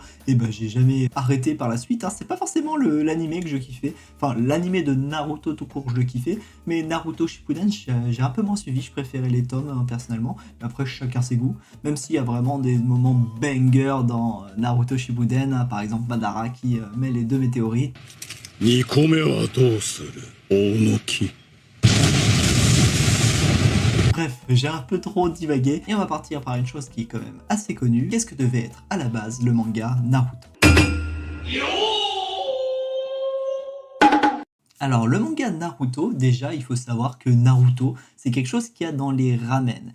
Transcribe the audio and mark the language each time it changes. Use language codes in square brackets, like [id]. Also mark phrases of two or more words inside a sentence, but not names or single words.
[fr] Et ben, j'ai jamais arrêté par la suite. C'est pas forcément l'animé que je kiffais. Enfin, l'animé de Naruto tout court, je le kiffais. Mais Naruto Shippuden, j'ai un peu moins suivi. Je préférais les tomes, personnellement. Mais après, chacun ses goûts. Même s'il y a vraiment des moments banger dans Naruto Shippuden. Par exemple, Madara qui met les 2 météorites. [ja] 2 個目はどうする大野木 [fr] Bref, j'ai un peu trop divagué et on va partir par une chose qui est quand même assez connue. Qu'est-ce que devait être à la base le manga Naruto? Alors le manga Naruto, déjà il faut savoir que Naruto c'est quelque chose qu'il y a dans les ramen.